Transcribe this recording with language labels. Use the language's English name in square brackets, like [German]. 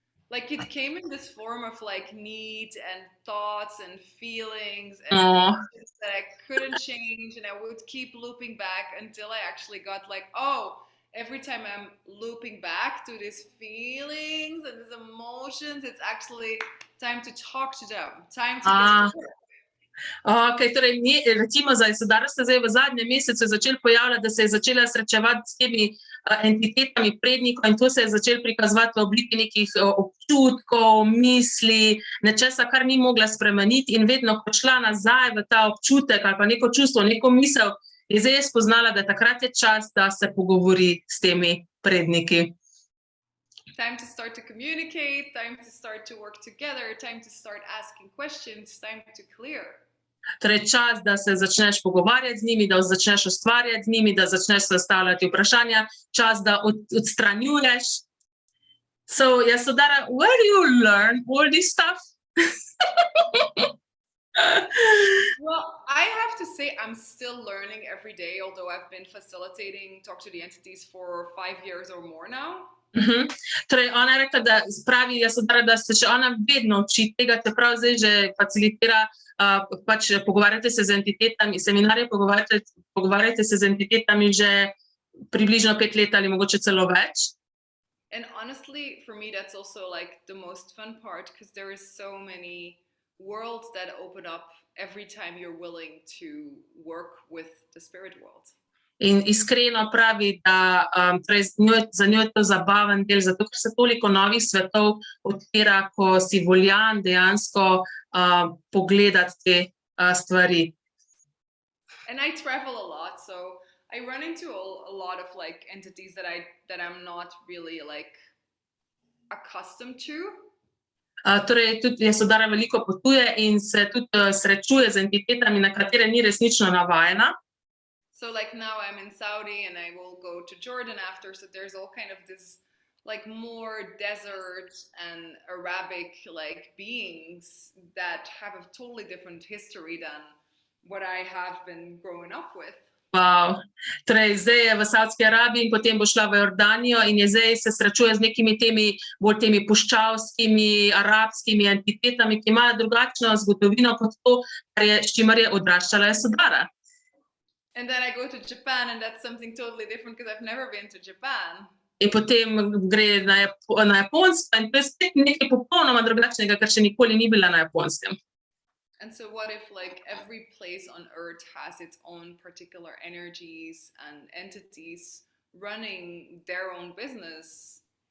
[English] Like it came in this form of like need and thoughts and feelings and Oh, emotions that I couldn't change, and I would keep looping back until I actually got like, oh, every time I'm looping back to these feelings and these emotions, it's actually time to talk to them, time to get to work. [Slovenian] Okay, torej recimo za Yasodharo se zdaj v zadnjem mesecu začel pojavljati, da se je začela srečevati s temi entitetami prednikov in to se je začelo prikazovati v obliki nekih občutkov, misli, nečesa, kar ni mogla spremeniti in vedno, ko šla nazaj v ta občutek ali pa neko čustvo, neko misel, je zdaj spoznala, da takrat je čas, da se pogovori s temi predniki. [English] Time to start to communicate, time to start to work together, time to start asking questions, time to clear. [Slovenian] Torej čas, da se začneš pogovarjati z njimi, da začneš ustvarjati z njimi, da začneš zastavljati vprašanja, čas, da odstranjuješ. [English] So, Yasodharo, where do you learn all this stuff? Well, I have to say I'm still learning every day, although I've been facilitating Talk to the Entities for 5 years or more now. [Slovenian] Torej, ona je rekla, da pravi Yasodharo, da se še ona vedno uči tega, čeprav zdaj že facilitira, pač pogovarjate se z entitetami, seminarje pogovarjate se z entitetami že približno 5 let ali mogoče celo več. [English] And honestly, for me, that's also like the most fun part, because there is so many worlds that open up every time you're willing to work with the spirit world. [Slovenian] In iskreno pravi, da torej za njo je to zabaven del, zato ker se toliko novih svetov odpira, ko si voljan dejansko pogledati te stvari. [English] And I travel a lot, so I run into a lot of like entities that I'm not really like accustomed to. [Slovenian] Torej, tudi Yasodharo veliko potuje in se tudi srečuje z entitetami, na katere ni resnično navajena. [English] So like now I'm in Saudi and I will go to Jordan after, so there's all kind of this like more desert and Arabic like beings that have a totally different history than what I have been growing up with. Wow. [Slovenian] Torej, zdaj je v Saudski Arabiji in potem bo šla v Jordanijo in je zdaj se srečuje z nekimi bolj temi puščavskimi, arabskimi entitetami, ki imajo drugačno zgodovino kot to, s čimer je odraščala Yasodharo. [English] And then I go to Japan and that's something totally different because I've never been to Japan. [Slovenian] In potem gre na Japonsko in to je spet nekaj popolnoma drugačnega, ker še nikoli ni bila na Japonskem. [English] And so what if like every place on earth has its own particular energies and entities running their own business?